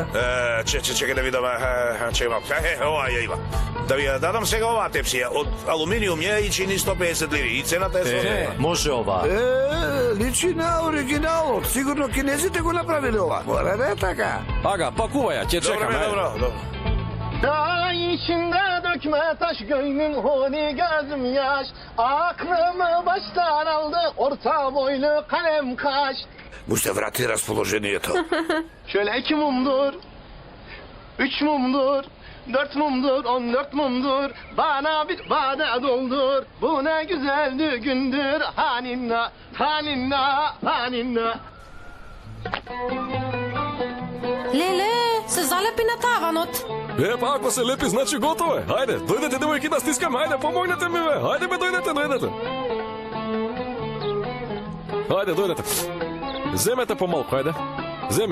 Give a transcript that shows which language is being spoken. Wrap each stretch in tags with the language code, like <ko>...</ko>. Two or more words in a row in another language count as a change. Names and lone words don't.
<mk>Чекај да видам, чекај малку. Ова ја има. Да ви ја дадам сега оваа тепсија, од алуминиум е и чини 150 лири, и цената е соодветна. Може ова. Личи на оригиналот. Сигурно кинезите го направиле ова. Мора да е така. Ага, пакувај ја, ќе чекаме. Добро.</mk> <tr>Dağ içinde dökme taş gönlüm huni gözüm yaş Aklımı baştan aldı orta boylu kalem kaş</tr> <mk>Му се врати расположението.</mk> <tr>Şöyle 2 mumdur 3 mumdur 4 mumdur 14 mumdur Bana bir vade doldur Bu ne güzel düğündür Haninna haninna haninna</tr> <mk>Леле, се залепи на таванот. Па ако се лепи, значи готово е. Хајде, дојдете девојки да стискаме, хајде, помогнете ми, бе. Хајде, бе, дојдете. Хајде, дојдете. Земете помалку, хајде. Земи.</mk>